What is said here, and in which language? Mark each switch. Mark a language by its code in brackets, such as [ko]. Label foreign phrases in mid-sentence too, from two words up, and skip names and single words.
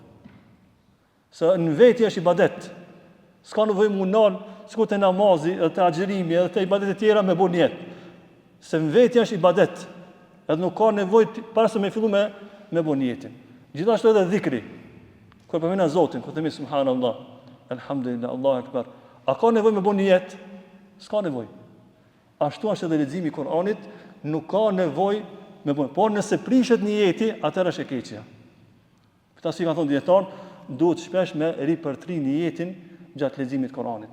[sq] Se në vetë është ibadet. S'ka nevojë mundon, sikur te namazi, edhe te agjërimi, edhe te ibadet e tjera me bën niyet. Se në vetë është ibadet. Edhe nuk ka nevojë para se me fillu me bën niyetin. Gjithashtu edhe dhikri. Kur përmendën Zotin, kur themi [ar] سبحان الله، الحمد لله، الله أكبر. [sq] A ka nevojë me bën niyet? S'ka nevojë. Ashtu është edhe leximi i Kur'anit, nuk ka nevojë me bën. Por nëse prishet niyeti, atëherë është e keqja. Këta si kanë thonë dietar, duhet shpesh me ripërtri niyetin gjatë leximit të Kur'anit.